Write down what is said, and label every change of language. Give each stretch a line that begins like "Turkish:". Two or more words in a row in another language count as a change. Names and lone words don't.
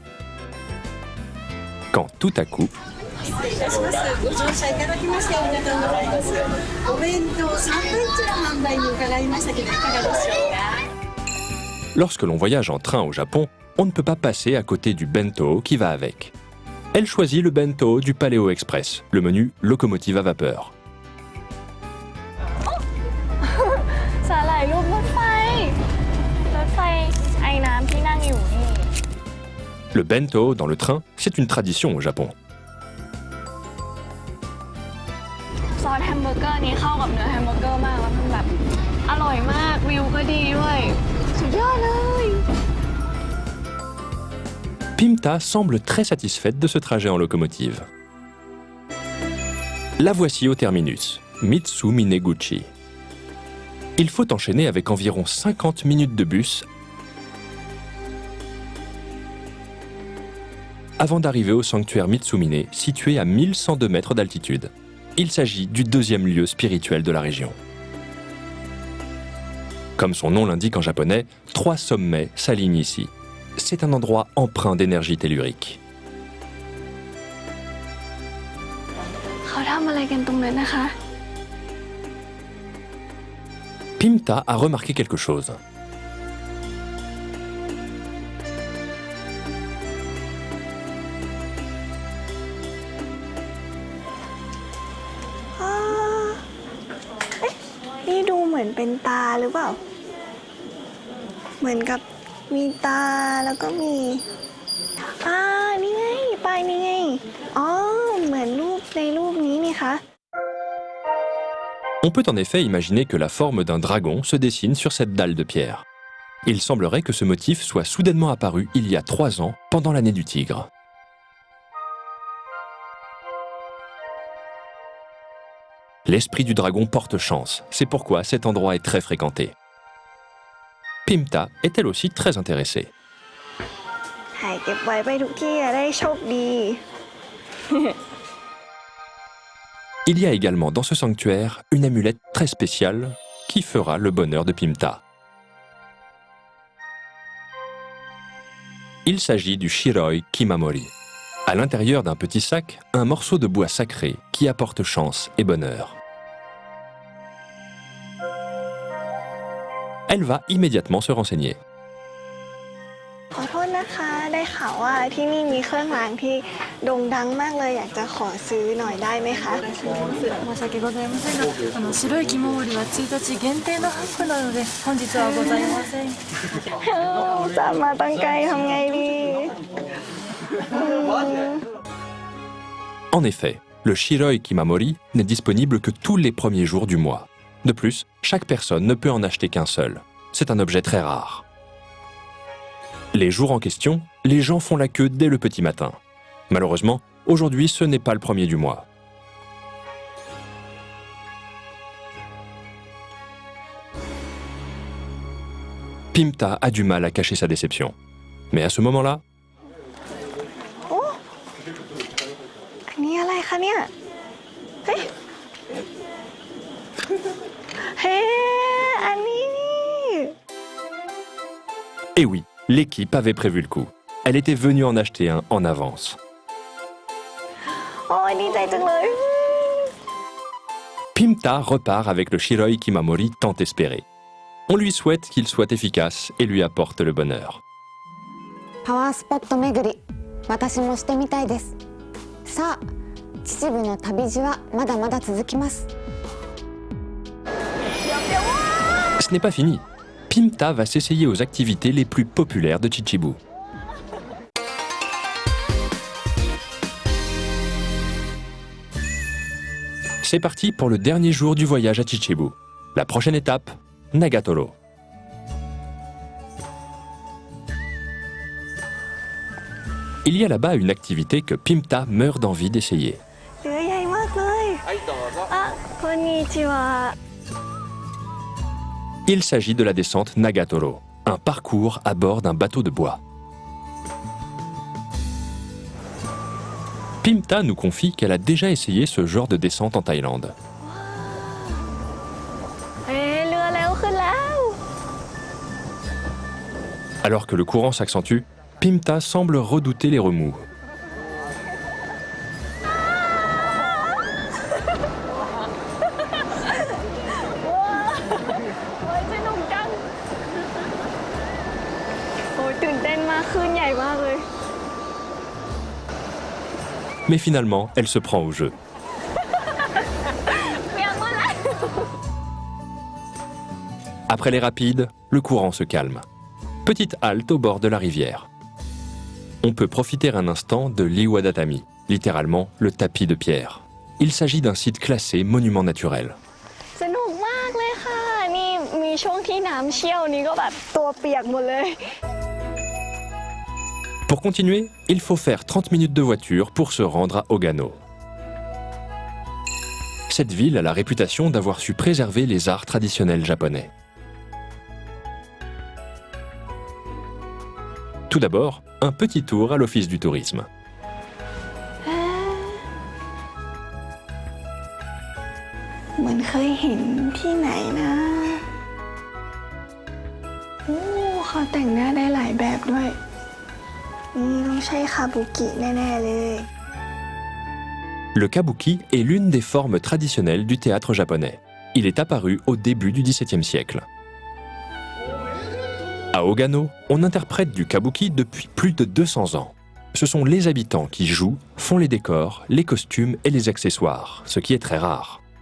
French: Quand tout à coup, lorsque l'on voyage en train au Japon, on ne peut pas passer à côté du bento qui va avec. Elle choisit le bento du Paléo Express, le menu locomotive à vapeur.
Thai: สาหร่ายรูปรถไฟไอ้น้ำที่นั่งอยู่นี่
French: Le bento dans le train, c'est une tradition au Japon.
Thai: ซอสแฮมเบอร์เกอร์นี้เข้ากับเนื้อแฮมเบอร์เกอร์มากแล้วมันแบบอร่อยมากวิวก็ดีด้วยสุดยอดเลย
French: Pimta semble très satisfaite de ce trajet en locomotive. La voici au terminus, Mitsu Mineguchi. Il faut enchaîner avec environ 50 minutes de bus avant d'arriver au sanctuaire Mitsumine, situé à 1102 mètres d'altitude. Il s'agit du deuxième lieu spirituel de la région. Comme son nom l'indique en japonais, 3 sommets s'alignent ici. C'est un endroit empreint d'énergie tellurique.
Thai: เขาทำอะไรกันตรงนั้นนะคะ
French: Pimta a remarqué quelque chose.
Thai: นี่ดูเหมือนเป็นตาหรือเปล่าเหมือนกับมีตาแล้วก็มีนี่ไงปลายนี่ไงอ๋อเหมือนรูปในรูปนี้นี่คะ
French: On peut en effet imaginer que la forme d'un dragon se dessine sur cette dalle de pierre. Il semblerait que ce motif soit soudainement apparu il y a 3 ans, pendant l'année du tigre. L'esprit du dragon porte chance, c'est pourquoi cet endroit est très fréquenté. Pimta est elle aussi très intéressée.
Thai: ถ่ายเก็บไว้ไปทุกที่จะได้โชคดี
French: Il y a également dans ce sanctuaire une amulette très spéciale qui fera le bonheur de Pimta. Il s'agit du Shiroi Kimamori. À l'intérieur d'un petit sac, un morceau de bois sacré qui apporte chance et bonheur. Elle va immédiatement se renseigner.
Thai: ขอโทษนะคะได้ข่าวว่าที่นี่มีเครื่องรางที่โด่งดังมากเลยอยากจะขอซื้อหน่อยได้ไหมคะ
Japanese: 申し訳ございませんが、白い肝盛りは1日限定のハップなので本日はございません。
Thai: จะมาตั้งไกลทำไงดี
French: En effet, le Shiroi Kimamori n'est disponible que tous les premiers jours du mois. De plus, chaque personne ne peut en acheter qu'un seul. C'est un objet très rare. Les jours en question, les gens font la queue dès le petit matin. Malheureusement, aujourd'hui, ce n'est pas le premier du mois. Pimta a du mal à cacher sa déception. Mais à ce moment-là,
Thai: โอ้อันนี้อะไรคะเนี่ย เฮ้ย เฮ้อันนี้นี่
French: eh oui, l'équipe avait prévu le coup. Elle était venue en acheter un en avance.
Thai: โอ้ยดีใจจังเลย
French: Pimta repart avec le Shiroi Kimamori tant espéré. On lui souhaite qu'il soit efficace et lui apporte le bonheur.
Japanese: パワースポット巡り、私もしてみたいです。さあ、秩父の旅路はまだまだ続きます。
French: Ce n'est pas fini. Pimta va s'essayer aux activités les plus populaires de Chichibu. C'est parti pour le dernier jour du voyage à Chichibu. La prochaine étape, Nagatoro. Il y a là-bas une activité que Pimta meurt d'envie d'essayer.
Thai: เรือใหญ่มากเลยอ่ะこんにちは
French: Il s'agit de la descente Nagatoro, un parcours à bord d'un bateau de bois. Pimta nous confie qu'elle a déjà essayé ce genre de descente en Thaïlande.
Thai: เรือเร็วขึ้นแล้ว
French: Alors que le courant s'accentue, Pimta semble redouter les remous.
Thai: โอ้ยสนุกจังโอ้ยตื่นเต้นมากคลื่นใหญ่มากเลย
French: Mais finalement, elle se prend au jeu.
Thai: เปียกหมดแล้ว
French: Après les rapides, le courant se calme. Petite halte au bord de la rivière. On peut profiter un instant de l'Iwadatami, littéralement le tapis de pierre. Il s'agit d'un site classé monument naturel.
Thai: สนุกมากเลยค่ะ นี่มีช่วงที่น้ำเชี่ยวนี่ก็แบบตัวเปียกหมดเลย
French: Pour continuer, il faut faire 30 minutes de voiture pour se rendre à Ogano. Cette ville a la réputation d'avoir su préserver les arts traditionnels japonais. Tout d'abord, un petit tour à l'office du tourisme.
Thai: เหมือนเคยเห็นที่ไหนนะโอ้เขาแต่งหน้าได้หลายแบบด้วยนี่ต้องใช่คาบุกิแน่ๆเลย
French: Le kabuki est l'une des formes traditionnelles du théâtre japonais. Il est apparu au début du XVIIe siècle. À Ogano, on interprète du kabuki depuis plus de 200 ans. Ce sont les habitants qui jouent, font les décors, les costumes et les accessoires, ce qui est très rare.